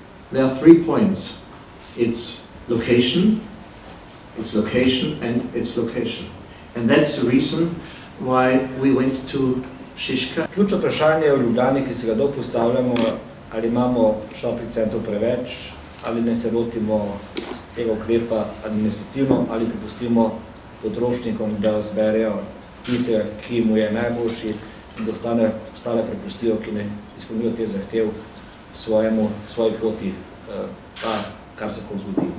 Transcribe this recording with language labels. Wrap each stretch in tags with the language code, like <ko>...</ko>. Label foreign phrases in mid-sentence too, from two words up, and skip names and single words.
<en>there are 3 points. It's location, and its location. And that's the reason why we went to Šiška.</en> <sl>Ključno vprašanje v Ljubljani, ki se ga dolgo postavljamo, ali imamo shopping centrov preveč, ali ne se lotimo tega ukrepa administrativno, ali prepustimo potrošnikom, da zberejo tistega, ki mu je najboljši, in da ostale prepustijo, ki ne izpolnijo te zahtev svoji poti, pa kar se kom zgodi.</sl>